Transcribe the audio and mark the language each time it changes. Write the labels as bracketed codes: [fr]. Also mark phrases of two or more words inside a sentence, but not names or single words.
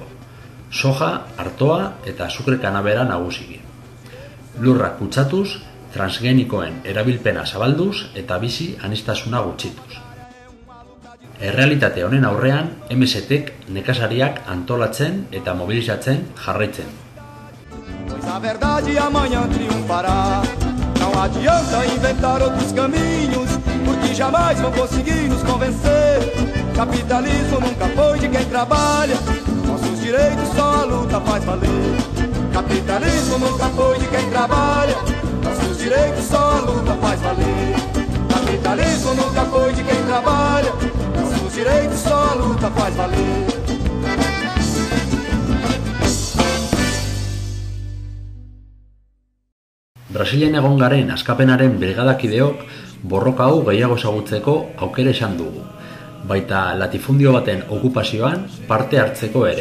[eu] Soja, artoa eta azukre kanabera nagusiki. Lurrak kutsatuz, transgenikoen erabilpena zabalduz eta bizi aniztasuna gutxituz. Errealitate honen aurrean, MSTek nekazariak antolatzen eta mobilizatzen jarraitzen. [pt] A verdade amanhã triunfará. Não adianta inventar outros caminhos, porque jamais vão conseguir nos convencer. Capitalismo nunca foi de quem trabalha, nossos direitos só a luta faz valer. Capitalismo nunca foi de quem trabalha, nossos direitos só a luta faz valer. Capitalismo nunca foi de quem trabalha, nossos direitos só a luta faz valer. [eu] Brasilen egon garen askapenaren brigadakideok borroka hau gehiago ezagutzeko aukera izan dugu, baita latifundio baten okupazioan parte hartzeko ere.